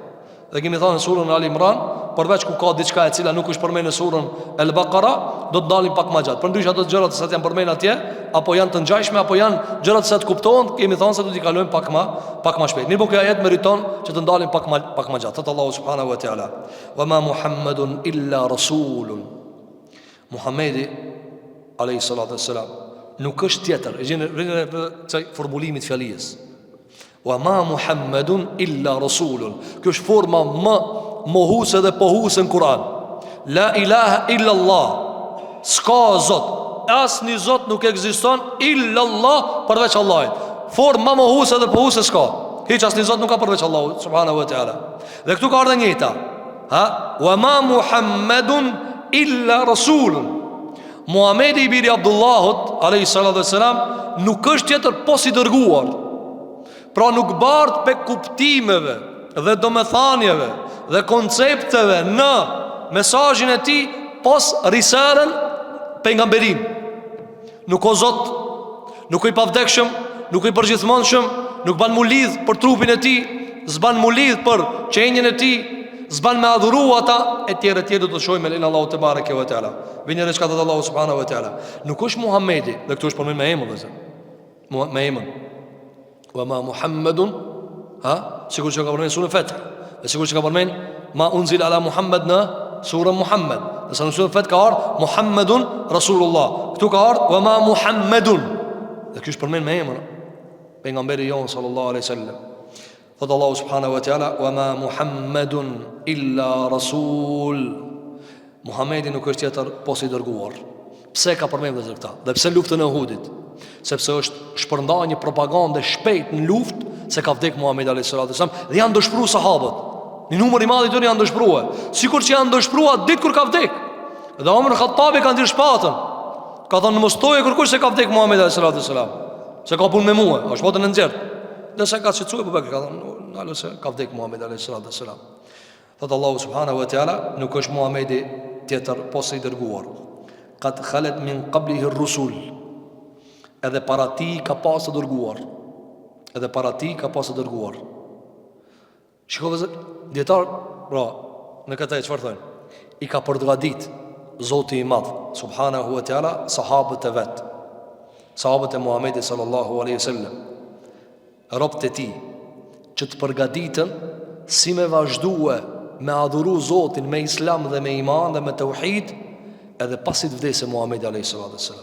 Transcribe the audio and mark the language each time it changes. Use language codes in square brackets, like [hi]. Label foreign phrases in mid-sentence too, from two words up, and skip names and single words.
[sq] Dhe kemi thënë në surën Al Imran, përveç ku ka diçka e cila nuk është përmendur në surën Al Baqara, do të dalim pak më gjatë. Përndryshe ato gjërat që janë përmendur atje, apo janë të ngjashme apo janë gjërat që të kuptohen, kemi thënë se do t'i kalojmë pak më shpejt. Mirë, po ky ajet meriton që të ndalim pak më gjatë. Thot Allahu [ar] سبحانه وتعالى, "وما محمد إلا رسول." [sq] Muhamedi [ar] عليه الصلاة والسلام [sq] nuk është tjetër. E gjeni çaj formulimit fjalës. [ar] وما محمد إلا رسول. [sq] Kjo është forma më mohuse dhe pohuse në Kur'an. [ar] لا إله إلا الله. [sq] S'ka zot, asnjë zot nuk ekziston [ar] إلا الله [sq] përveç Allahit. Forma më mohuse dhe pohuse s'ka. Hiç asnjë zot nuk ka përveç Allahut [ar] سبحانه وتعالى. [sq] Dhe këtu ka ardhur njëta. [ar] وما محمد إلا رسول. [sq] Muhamedi i biri Abdullahut [ar] عليه الصلاة والسلام [sq] nuk është tjetër pos i dërguar. Pra nuk bart pe kuptimeve dhe domethënieve dhe koncepteve në mesazhin e tij pos risalën pejgamberin. Nuk o zot, nuk o i pavdekshëm, nuk o i përgjithmonshëm, nuk ban mu lidh për trupin e tij, s'ban mu lidh për qenjen e tij, s'ban me adhuru ata e tjerë do të shohim me lenin Allahu [ar] تبارك وتعالى. [sq] Vini në çka thot Allahu [ar] سبحانه وتعالى. [sq] Nuk është Muhamedi, dhe këtu është përmend me emër vëzë. Me emër. [ar] وما محمد, [sq] sikur që ka përmend surën Fath, dhe sikur që ka përmend [ar] ما أنزل على محمد [sq] në surën Muhammad. Dhe në surën Fath ka ardhur [ar] محمد رسول الله. [sq] Këtu ka ardhur [ar] وما محمد. [sq] Dhe kjo është përmend me emër pejgamberi jon [ar] صلى الله عليه وسلم. [sq] Thot Allahu [ar] سبحانه وتعالى, وما محمد إلا رسول. [sq] Muhamedi nuk është tjetër pos i dërguar. Pse ka përmendur këtë? Dhe pse luftën e Uhudit? Sepse është shpërndar një propagandë shpejt në luftë se ka vdek Muhamedi [ar] عليه الصلاة والسلام [sq] dhe janë dëshpëruar sahabët. Një numër i madh i tyre janë dëshpëruar, sikur që janë dëshpëruar ditë kur ka vdek. Dhe Omar Khattabi ka ndirë shpatën. Ka thënë mos toje kërkush se ka vdek Muhamedi [ar] عليه الصلاة والسلام. [sq] Se ka punë me mua, është botën e nxjerr. Dhe sa ka shqetësuar Abu Bekr, ka thënë ndalo se ka vdek Muhamedi [ar] عليه الصلاة والسلام. [sq] Thot Allahu [ar] سبحانه وتعالى, [sq] nuk është Muhamedi tjetër pos i dërguar. [ar] قد خلت من قبله الرسل. [sq] Edhe para ti ka pas të dërguar. Edhe para ti ka pas të dërguar. Shikove dietar, pra, në këtë çfarë thonë? I ka përgadit Zoti i Madh [ar] سبحانه وتعالى [sq] sahabët e vet. Sahabët e Muhamedit [ar] صلى الله عليه وسلم. [sq] Robët e tij që të përgatitën si me vazhdue me adhuru Zotin me islam dhe me iman dhe me tauhid edhe pasi të vdesë Muhamedi [ar] عليه الصلاة والسلام.